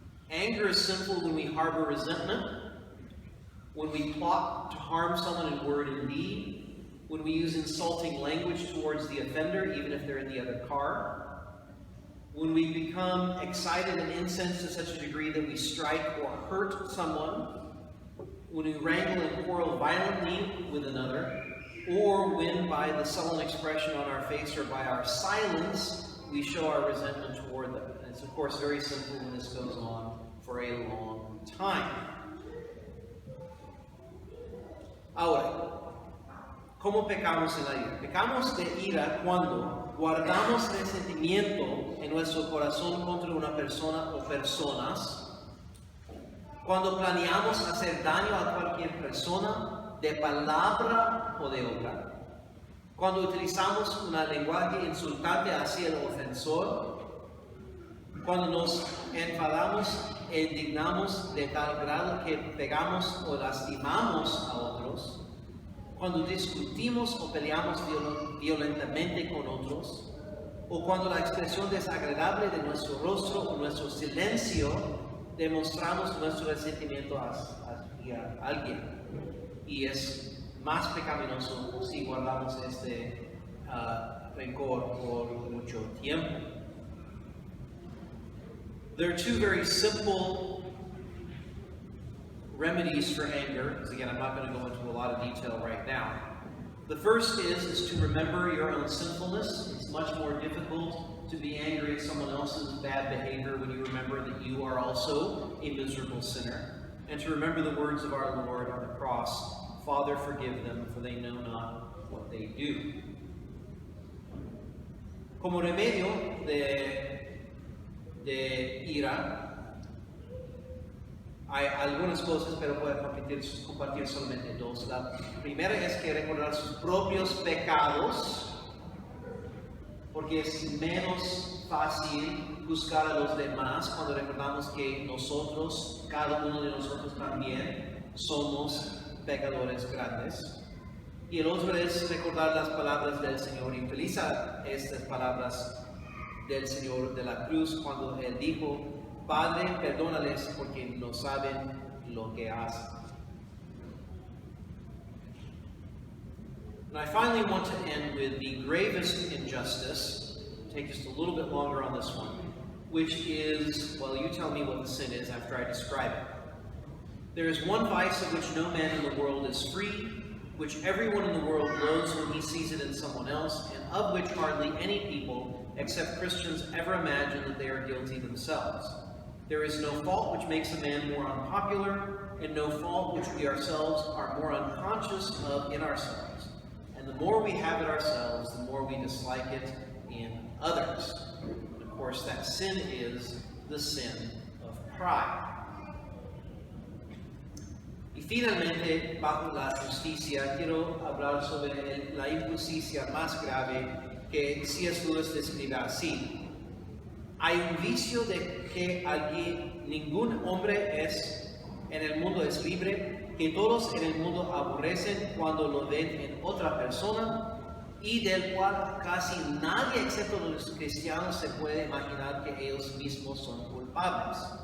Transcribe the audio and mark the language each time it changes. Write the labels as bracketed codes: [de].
[en] Anger is sinful when we harbor resentment, when we plot to harm someone in word and deed, when we use insulting language towards the offender, even if they're in the other car, when we become excited and incensed to such a degree that we strike or hurt someone, when we wrangle and quarrel violently with another, or when by the sullen expression on our face or by our silence we show our resentment toward them. And it's of course very simple when this goes on for a long time. [es] Ahora, ¿cómo pecamos en la ira? Pecamos de ira cuando guardamos resentimiento en nuestro corazón contra una persona o personas, cuando planeamos hacer daño a cualquier persona, de palabra o de obra, cuando utilizamos un lenguaje insultante hacia el ofensor, cuando nos enfadamos e indignamos de tal grado que pegamos o lastimamos a otros, cuando discutimos o peleamos violentamente con otros, o cuando la expresión desagradable de nuestro rostro o nuestro silencio demostramos nuestro resentimiento hacia alguien. Y es más pecaminoso si guardamos este rencor por mucho tiempo. [en] There are two very simple remedies for anger, because again, I'm not going to go into a lot of detail right now. The first is to remember your own sinfulness. It's much more difficult to be angry at someone else's bad behavior when you remember that you are also a miserable sinner. And to remember the words of our Lord on the cross, Father, forgive them, for they know not what they do. [es] Como remedio de ira, hay algunas cosas, pero puedo compartir solamente dos. La primera es que recordar sus propios pecados, porque es menos fácil juzgar a los demás cuando recordamos que nosotros, cada uno de nosotros también, somos pecadores grandes. Y el otro es recordar las palabras del Señor y utilizar estas palabras del Señor de la cruz cuando Él dijo, Padre, perdónales porque no saben lo que hacen. [en] And I finally want to end with the gravest injustice, take just a little bit longer on this one, which is, well, you tell me what the sin is after I describe it. There is one vice of which no man in the world is free, which everyone in the world loathes when he sees it in someone else, and of which hardly any people, except Christians, ever imagine that they are guilty themselves. There is no fault which makes a man more unpopular, and no fault which we ourselves are more unconscious of in ourselves. And the more we have it ourselves, the more we dislike it in others. And of course, that sin is the sin of pride. [es] Y finalmente, bajo la justicia, quiero hablar sobre la injusticia más grave que C.S. Lewis describe así. Hay un vicio de que ningún hombre en el mundo es libre, que todos en el mundo aborrecen cuando lo ven en otra persona, y del cual casi nadie excepto los cristianos se puede imaginar que ellos mismos son culpables.